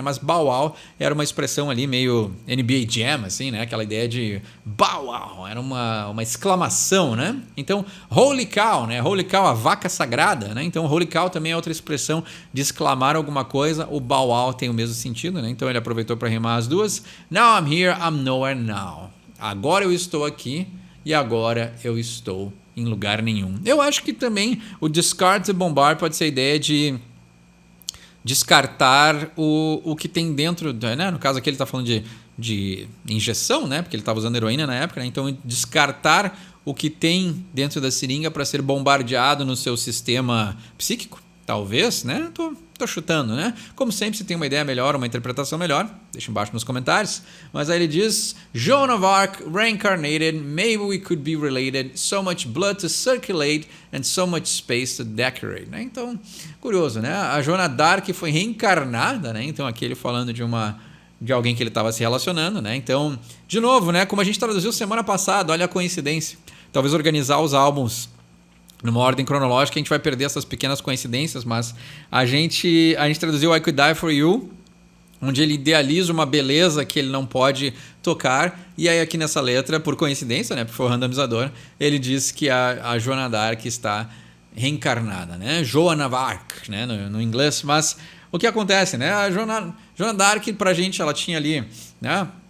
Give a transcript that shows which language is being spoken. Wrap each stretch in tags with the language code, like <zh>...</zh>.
<pt>Mas bow wow era uma expressão ali meio NBA Jam, assim, né? Aquela ideia de bow wow, era uma exclamação, né? Então, holy cow, né? Holy cow, a vaca sagrada, né? Então, holy cow também é outra expressão de exclamar alguma coisa. O bow wow tem o mesmo sentido, né? Então, ele aproveitou para rimar as duas.</pt> <en>Now I'm here, I'm nowhere now.</en> <pt>Agora eu estou aqui e agora eu estou em lugar nenhum. Eu acho que também o</pt> <en>discard to bombard</en> <pt>pode ser a ideia de descartar o que tem dentro, né? No caso aqui ele está falando de injeção, né? Porque ele estava usando heroína na época, né? Então descartar o que tem dentro da seringa para ser bombardeado no seu sistema psíquico, talvez, né? Tô chutando, né? Como sempre, se tem uma ideia melhor, uma interpretação melhor, deixa embaixo nos comentários. Mas aí ele diz,</pt> <en>Joan of Arc reincarnated, maybe we could be related, so much blood to circulate and so much space to decorate.</en> <pt>Né? Então, curioso, né? A Joana d'Arc foi reencarnada, né? Então aqui ele falando de alguém que ele estava se relacionando, né? Então, de novo, né? Como a gente traduziu semana passada, olha a coincidência. Talvez organizar os álbuns numa ordem cronológica, a gente vai perder essas pequenas coincidências, mas a gente traduziu I Could Die For You, onde ele idealiza uma beleza que ele não pode tocar, e aí aqui nessa letra, por coincidência, né, porque foi o randomizador, ele diz que a Joana d'Arc está reencarnada, né, Joan of Arc, né, no inglês, mas o que acontece, né, a Joana d'Arc pra gente, ela tinha ali, né,</pt>